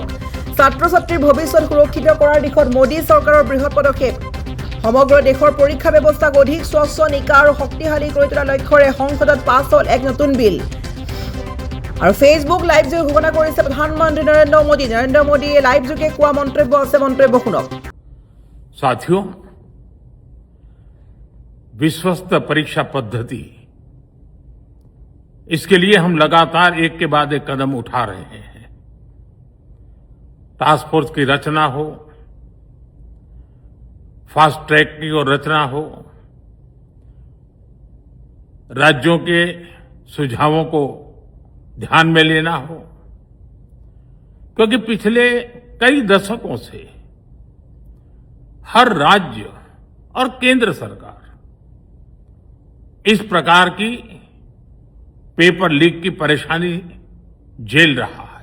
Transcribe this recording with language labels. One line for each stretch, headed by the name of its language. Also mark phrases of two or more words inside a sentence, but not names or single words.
Assamese: ছাত্ৰ ছাত্ৰীৰ ভৱিষ্যত সুৰক্ষিত কৰাৰ দিশত মোদী চৰকাৰৰ বৃহৎ পদক্ষেপ। সমগ্ৰ দেশৰ পৰীক্ষা ব্যৱস্থাক অধিক স্বচ্ছ, নিকা আৰু শক্তিশালী কৰি তোলাৰ লক্ষ্যৰে সংসদত পাছ হ'ল এক নতুন বিল। আৰু ফেচবুক লাইভ যোগে ঘোষণা কৰিছে প্ৰধানমন্ত্ৰী নৰেন্দ্ৰ মোদী। নৰেন্দ্ৰ মোদীয়ে লাইভ যোগে কোৱা মন্তব্য আছে, মন্তব্য শুনক।
Hindi: साथियों, विश्वस्त परीक्षा पद्धति, इसके लिए हम लगातार एक के बाद एक कदम उठा रहे हैं।
English: task force
Hindi: की रचना हो,
English: fast track
Hindi: की और रचना हो, राज्यों के सुझावों को ध्यान में लेना हो, क्योंकि पिछले कई दशकों से हर राज्य और केंद्र सरकार इस प्रकार की
English: paper leak
Hindi: की परेशानी झेल रहा है।